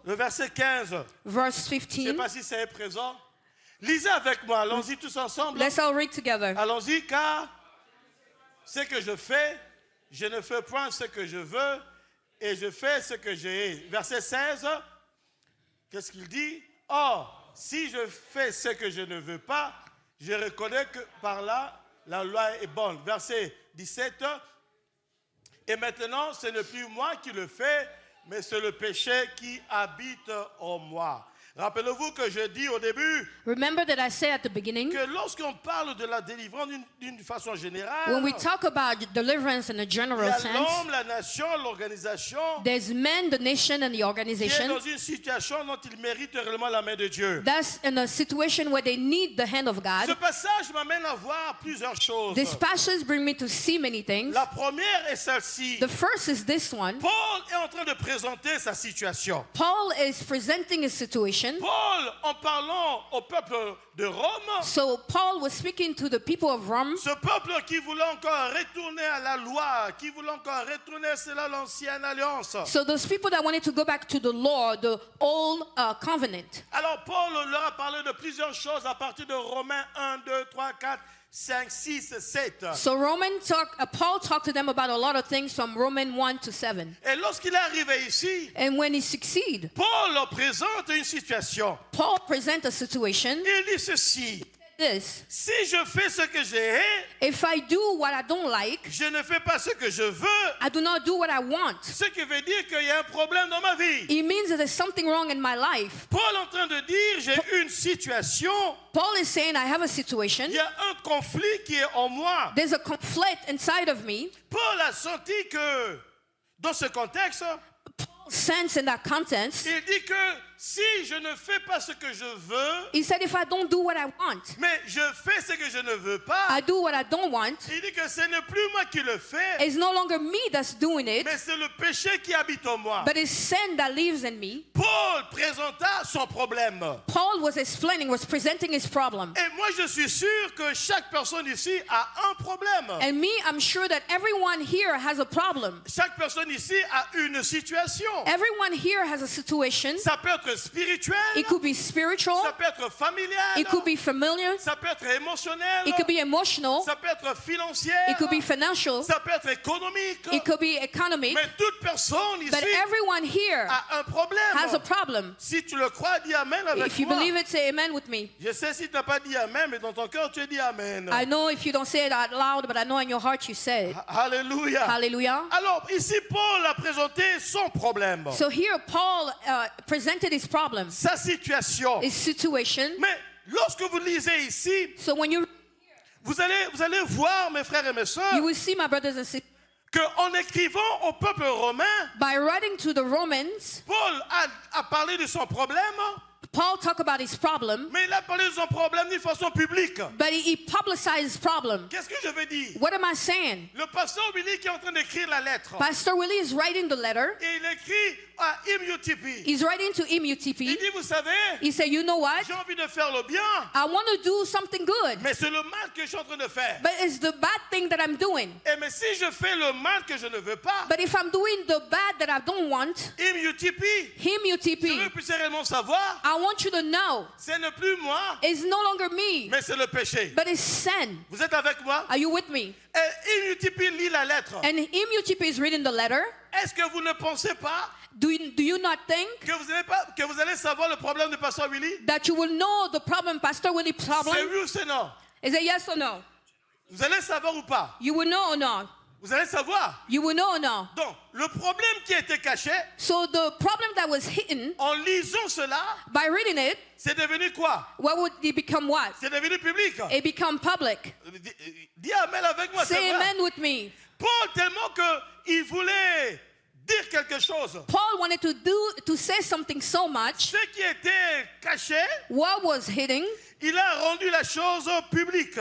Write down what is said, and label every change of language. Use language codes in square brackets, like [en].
[fr] Le verset 15, [en] verse [fr] je ne sais [en] 15. [fr] pas si ça est présent. Lisez avec moi, allons-y tous ensemble. [en] Let's all read together. [fr] Allons-y, car ce que je fais, je ne fais point ce que je veux, et je fais ce que j'ai. Verset 16, qu'est-ce qu'il dit? Or, si je fais ce que je ne veux pas, je reconnais que par là, la loi est bonne. Verset 17, et maintenant, ce n'est plus moi qui le fais, mais c'est le péché qui habite en moi. Rappelez-vous que je dis au début [en] Remember that I said at the beginning, [fr] que lorsqu'on parle de la délivrance d'une façon générale, [en] when we talk about deliverance in a [fr] il y [en] general [fr] a [en] sense, [fr] l'homme, la nation, l'organisation [en] there's men, the nation, and the [fr] qui est [en] organization. [fr] dans une situation dont il mérite réellement la main de Dieu. [en] That's in a situation where they need the hand of [fr] Ce [en] God. [fr] passage m'amène à voir plusieurs choses. [en] These passages bring me to see many things. [fr] La première est celle-ci. [en] The first is this one. [fr] Paul est en train de présenter sa situation. [en] Paul is presenting a situation. [fr] Paul, en parlant au peuple de Rome, [en] So Paul was speaking to the people of Rome, [fr] ce peuple qui voulait encore retourner à la loi, qui voulait encore retourner à l'ancienne alliance. [en] so those people that wanted to go back to the law, the old covenant. [fr] Alors Paul leur a parlé de plusieurs choses à partir de Romains 1, 2, 3, 4, 5, 6, 7. [en] So Paul talked to them about a lot of things from Romans 1 to 7. [fr] Et lorsqu'il est arrivé ici, [en] And when he succeeded, [fr] Paul leur présente une situation. [en] Paul presents a situation. [fr] Il dit ceci: [en] This, [fr] si je fais ce que j'ai, [en] if I do what I don't like, [fr] je ne fais pas ce que je veux, [en] I do not do what I want. [fr] ce qui veut dire qu'il y a un problème dans ma vie. [en] It means that there's something wrong in my life. [fr] Paul est en train de dire, j'ai une situation, [en] Paul is saying, I have a situation. [fr] il y a un conflit qui est en moi. [en] There's a conflict inside of me. [fr] Paul a senti que dans ce contexte, [en] Sense in that context. [fr] il dit que si je ne fais pas ce que je veux, [en] He said, if I don't do what I want, [fr] mais je fais ce que je ne veux pas, [en] I do what I don't want, [fr] il dit que ce n'est plus moi qui le fais, [en] it's no longer me that's doing it, [fr] mais c'est le péché qui habite en moi. [en] but it's sin that lives in me. [fr] Paul présenta son problème. [en] Paul was presenting his problem. [fr] Et moi, je suis sûr que chaque personne ici a un problème. [en] And me, I'm sure that everyone here has a problem. [fr] Chaque personne ici a une situation. [en] Everyone here has a situation. [fr] Ça peut être spirituel, [en] It could be spiritual, [fr] ça peut être familial, [en] it could be familiar, [fr] ça peut être émotionnel, [en] it could be emotional, [fr] ça peut être financier, [en] it could be financial, [fr] ça peut être économique. [en] it could be economic, [fr] Mais toute personne ici [en] but everyone here [fr] a un problème. [en] has a problem. [fr] Si tu le crois, dis Amen avec [en] If you [fr] moi. [en] believe it, say amen with me. [fr] Je sais si tu n'as pas dit Amen, mais dans ton cœur, tu as dit Amen. [en] I know if you don't say it out loud, but I know in your heart you said it. [fr] Alléluia. [en] Hallelujah. [fr] Alors, ici, Paul a présenté son problème, [en] So here Paul presented his problem, [fr] sa situation. [en] his situation. [fr] Mais lorsque vous lisez ici, [en] So when [fr] vous allez voir, mes frères et mes [en] you [fr] sœurs, [en] will see, my brothers and sisters, [fr] qu'en écrivant au peuple romain, [en] by writing to the Romans, [fr] Paul a parlé de son problème, [en] Paul talked about his problem, [fr] mais il a parlé de son problème d'une façon publique. [en] but he publicized his problem. [fr] Qu'est-ce que je veux dire? [en] What am I saying? [fr] Le pasteur Willy qui est en train d'écrire la lettre, [en] Pastor Willie is writing the letter. [fr] et il écrit à IMUTP. [en] He's writing to [fr] Il [en] MUTP. [fr] dit, vous savez, [en] He said, you know what? [fr] j'ai envie de faire le bien, [en] I want to do something good, [fr] mais c'est le mal que je suis en train de faire. [en] but it's the bad thing that I'm doing. [fr] Et mais si je fais le mal que je ne veux pas, [en] But if I'm doing the bad that I don't want, [fr] IMUTP, je veux [en] MUTP, [fr] que puisse réellement savoir, [en] I want you to know [fr] ce n'est plus moi, [en] it's no longer me, [fr] mais c'est le péché. [en] but it's sin. [fr] Vous êtes avec moi? [en] Are you with me? [fr] Et IMUTP lit la lettre. [en] And MUTP is reading the letter. [fr] Est-ce que vous ne pensez pas [en] Do you not think [fr] que vous allez savoir le problème de Pasteur Willy? [en] that you will know the problem, Pastor Willie's [fr] C'est [en] problem? [fr] oui ou c'est non? [en] Is it yes or no? [fr] Vous allez savoir ou pas? [en] You will know or not? [fr] Vous allez savoir. [en] You will know now. [fr] Donc, le problème qui était caché, [en] So the problem that was hidden, [fr] en lisant cela, [en] by reading it, [fr] c'est devenu quoi? [en] what would it become what? [fr] C'est devenu public. [en] It become public. [fr] Dis amen avec moi, c'est [en] Say [fr] vrai. [en] amen with me. [fr] Paul, tellement qu'il voulait dire quelque chose. [en] Paul wanted to say something so much. [fr] Ce qui était caché, [en] What was hidden, [fr] il a rendu la chose publique.